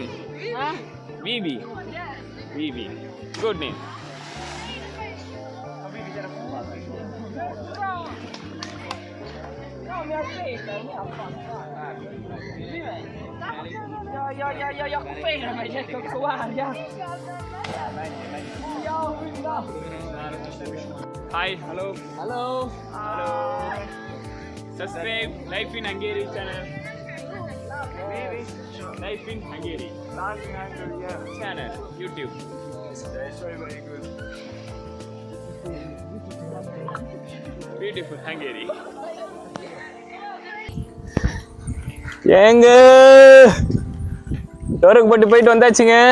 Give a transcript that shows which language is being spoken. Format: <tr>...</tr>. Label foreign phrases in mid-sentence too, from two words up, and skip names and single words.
<en>Huh? Bibi. Bibi. Good name.</en> <sv>Ja, kopiera mig, jag ska gå här, ja.</sv> <en>Hi hello hello hello subscribe Life in Hungary channel Life in Hungary channel YouTube beautiful Hungary</en> <ta>ஏங்க டோருக்கு போயிட்டு வந்தாச்சுங்க.</ta>